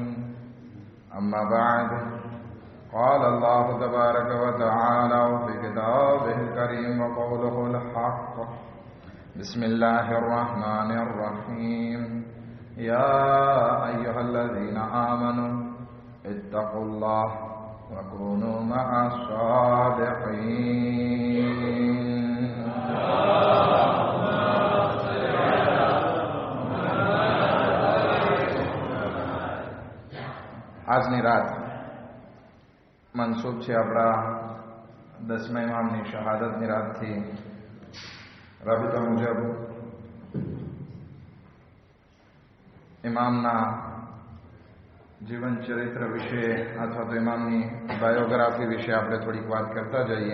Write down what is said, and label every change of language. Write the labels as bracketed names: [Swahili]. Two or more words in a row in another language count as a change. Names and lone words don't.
[Arabic] أما بعد، قال الله تبارك وتعالى في كتابه الكريم وقوله الحق: بسم الله الرحمن الرحيم. يا أيها الذين آمنوا اتقوا الله وكونوا مع الصادقين. [Gujarati] આજની રાત મનસૂબ છે આપણા 10મા ઇમામની શહાદતની રાતથી. રાબિતા મુજબ ઇમામના જીવન ચરિત્ર વિશે અથવા તો ઇમામની બાયોગ્રાફી વિશે આપણે થોડીક વાત કરતા જઈએ.